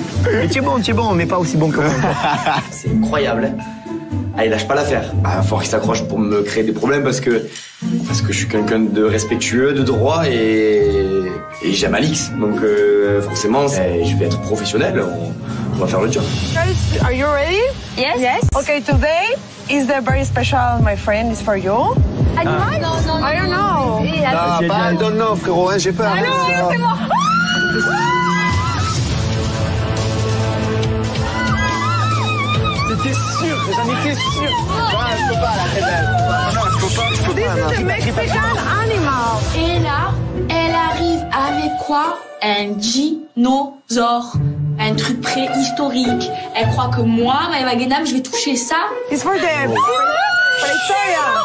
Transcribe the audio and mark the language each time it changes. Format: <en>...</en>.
<fr>Mais tu es bon, mais pas aussi bon que moi. C'est incroyable, hein. Ah, il lâche pas l'affaire. Ah, faut qu'il s'accroche pour me créer des problèmes parce que je suis quelqu'un de respectueux, de droit et j'aime Alix. Donc forcément, je vais être professionnel. On va faire le job.</fr> <en>Guys, are you ready? Yes. Yes. Okay, today is the very special, my friend, is for you.</en> <fr>Animal? Non.</fr> <en>I don't know.</en> <fr>Ah, pas, I don't know, frérot, hein, j'ai peur. Ah non, c'est moi. J'étais sûr, j'en étais sûr. Non, je peux pas, là, c'est belle. Non, je peux pas.</fr> <en>This is a Mexican animal.</en> <fr>Et là, elle arrive avec quoi? Un dinosaure. Un truc préhistorique. Elle croit que moi, Maëva Guénam, je vais toucher ça.</fr> <en>It's for them. For Victoria.</en>